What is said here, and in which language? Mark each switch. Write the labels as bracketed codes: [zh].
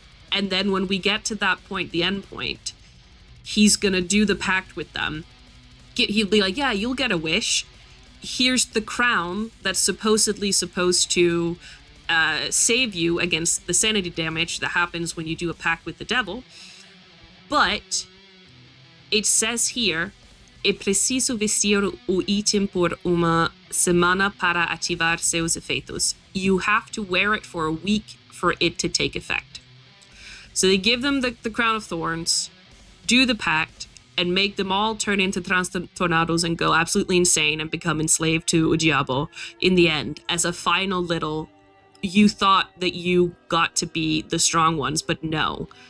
[en] And then when we get to that point, the end point, he's gonna do the pact with them. He'll be like, yeah, you'll get a wish. Here's the crown that's supposedly supposed to save you against the sanity damage that happens when you do a pact with the devil. But it says here, [pt] é preciso vestir o item por uma semana para ativar seus efeitos. [en] You have to wear it for a week for it to take effect. So they give them the crown of thorns, do the pact, and make them all turn into Transtornados and go absolutely insane and become enslaved to O Diabo in the end as a final little, you thought that you got to be the strong ones, but no.